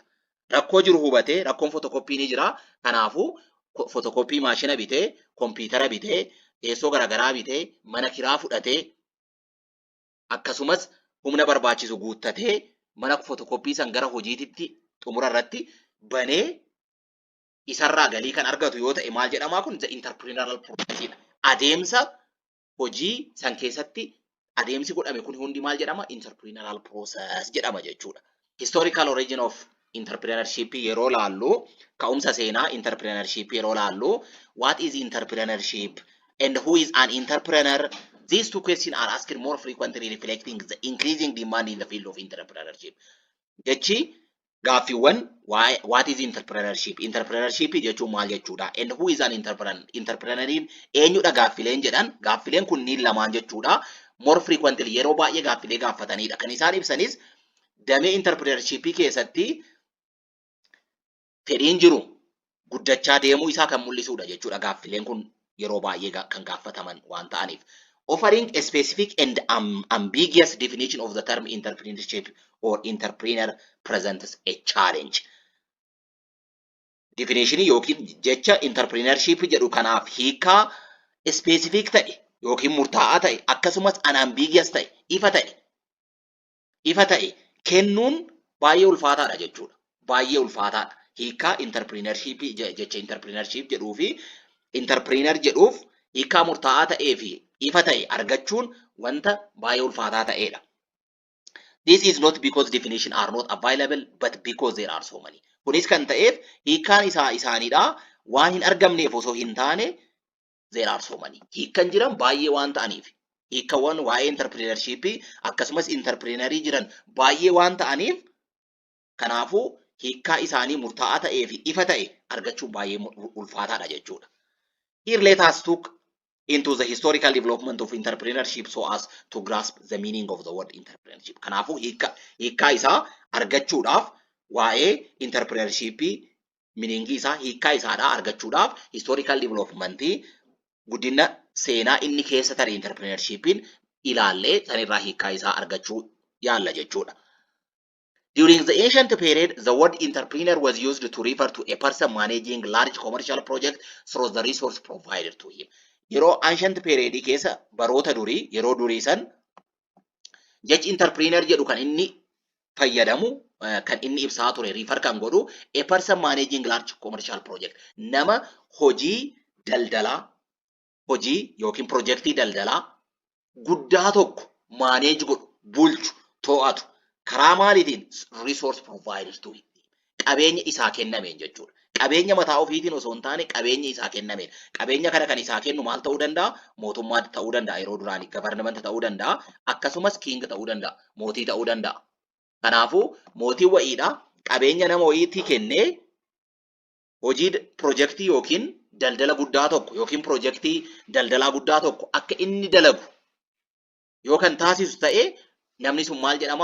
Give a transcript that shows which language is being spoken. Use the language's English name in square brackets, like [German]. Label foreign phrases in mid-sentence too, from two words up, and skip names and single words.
[Oromo] Rakkoo jiru hubatee rakkoon fotokoppii ni jira. Kanaafuu fotokoppii maashina bitee, kompiitara bitee, teessoo garaagaraa bitee, mana kiraa fudhatee akkasumas humna barbaachisu guuttatee mana fotokoppii san gara hojiititti xumura irratti banee isarraa galii kan argatu yoo ta'e maal jedhamaa kun? [English] The entrepreneurial process. [Oromo] Adeemsa hojii san keessatti adeemsi godhame kun hundi maal jedhama? [English] Entrepreneurial process [Oromo] jedhama jechuudha. [English] Historical origin of entrepreneurship [Oromo] yeroo laallu, ka'umsa seenaa entrepreneurship yeroo laallu, [English] what is entrepreneurship and who is an entrepreneur? These two questions are asked more frequently, reflecting the increasing demand in the field of entrepreneurship. [Oromo] Jechi gaaffiiwwan [English] what is entrepreneurship? [Oromo] Entrepreneurship jechuun maal jechuudha? [English] And who is an entrepreneur? [Oromo] Entrepreneuriin eenyudha gaaffileen jedhan? Gaaffileen kunniin lamaan jechuudha. [English] More frequently [Oromo] yeroo baay'ee gaaffilee gaafatanidha. Kan isaan ibsanis damee entrepreneurship keessatti fedhiin jiru guddachaa deemuu isaa kan mul'isudha jechuudha. Gaaffileen kun yeroo baay'ee kan gaafataman waan ta'aniif. [English] Offering a specific and ambiguous definition of the term entrepreneurship or entrepreneur presents a challenge. [Oromo] Definition yookiin jecha entrepreneurship jedhu kanaaf hiikaa specific ta'e yookiin murtaa'aa ta'e akkasumas unambiguous ta'e ifa ta'e kennuun baay'ee ulfaataadha jechuudha. Baay'ee ulfaataadha. Hiikaa entrepreneurship jecha entrepreneurship jedhuu fi entrepreneur jedhuuf hiikaa murtaa'aa ta'ee fi ifa ta'e argachuun wanta baay'ee ulfaataa ta'edha. [English] This is not because definitions are not available, but because there are so many. [Oromo] Kunis kan ta'eef hiikaan isaaniidha waan hin argamneef osoo hin taane [English] there are so many. [Oromo] Hiikan jiran baay'ee waan ta'aniif. Hiikawwan waa'ee entrepreneurship akkasumas entrepreneurii jiran baay'ee waan ta'aniif kanaafuu hiikaa isaanii murtaa'aa ta'ee fi ifa ta'e argachuun baay'ee ulfaataadha jechuudha. [English] Here let us look into the historical development of entrepreneurship so as to grasp the meaning of the word entrepreneurship. [Oromo] Kanaafuu hiikaa isaa argachuudhaaf waa'ee entrepreneurship meaning isaa hiikaa isaadhaa argachuudhaaf [English] historical development [Oromo] guddina seenaa inni keessa ture entrepreneurshipin ilaallee sanirraa hiikaa isaa argachuu yaalla jechuudha. [English] During the ancient period, the word entrepreneur was used to refer to a person managing large commercial project through the resource provided to him. [Oromo] Yeroo [English] ancient period [Oromo] keessa baroota durii yeroo durii san jechi entrepreneur jedhu kan inni fayyadamu kan inni ibsaa ture refer kan godhu [English] a person managing large commercial project [Oromo] nama hojii daldalaa hojii yookiin projektii daldalaa guddaa tokko manage godhu bulchu to'atu karaa maaliitiin [English] resource providers to [Oromo] qabeenya isaa kennameen jechuudha. Qabeenya mataa ofiitiin osoo hin taane qabeenya isaa kennamedha. Qabeenya kana kan isaa kennu maal ta'uu danda'a? Mootummaa ta'uu danda'a yeroo duraanii, gavarnamenta ta'uu danda'a, akkasumas kiing ta'uu danda'a, mootii ta'uu danda'a. Kanaafuu mootiin wayiidha qabeenya nama wayiitti kennee hojii piroojeektii yookiin daldala guddaa tokko yookiin piroojeektii daldalaa guddaa tokko akka inni dalagu yoo kan taasisu ta'e namni sun maal jedhama?